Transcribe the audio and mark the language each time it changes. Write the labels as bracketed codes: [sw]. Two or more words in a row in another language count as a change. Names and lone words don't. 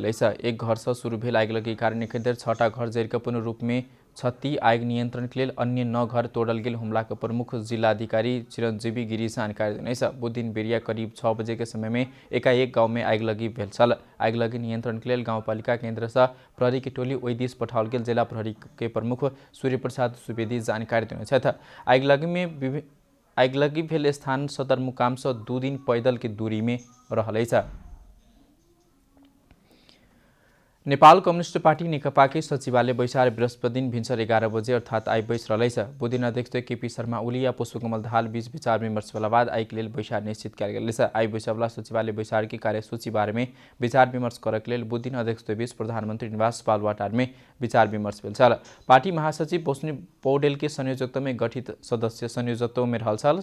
[mai] एक घर से शुरू भेल आगलगी के कारण एखन 6टा घर जरि के पूर्ण रूप में क्षति, आग नियंत्रण के लिए अन्य 9 घर तोड़ल गेल। हुम्ला के प्रमुख जिलाधिकारी चिरंजीवी गिरी जानकारी देने। बुधदिन बेरिया करीब 6 बजे के समय में एकाएक गांव में आगलगी भेल छल। आगलगी नियंत्रण के लिए गाउँपालिका केन्द्र से प्रहरी की टोली ओहि दिस पठाओल गेल। जिला प्रहरी के प्रमुख सूर्य प्रसाद सुवेदी जानकारी देने। आगलगी भेल स्थान सदरमुकाम से 2 दिन पैदल की दूरी में रहल छ। नेपाल कम्युनिस्ट पार्टी नेकपा के सचिवालय बैसार बृहस्पति दिन भिन्सर 11 बजे अर्थात आई बैस रहल छ। बुधदिन अध्यक्ष केपी शर्मा ओली या पुष्पकमल दाहाल बीच विचार विमर्श भेला बाद आई के लेल बैसार निश्चित कयल गेल छ। आई बैसवाला सचिवालय बैसार की कार्यसूची बारे में विचार विमर्श करे के लेल बुधदिन अध्यक्ष बीच प्रधानमंत्री निवास बालुवाटार में विचार विमर्श भेल छल। पार्टी महासचिव विष्णु पौडेल के संयोजकत्व में गठित सदस्य संयोजकत्व में रहल छल।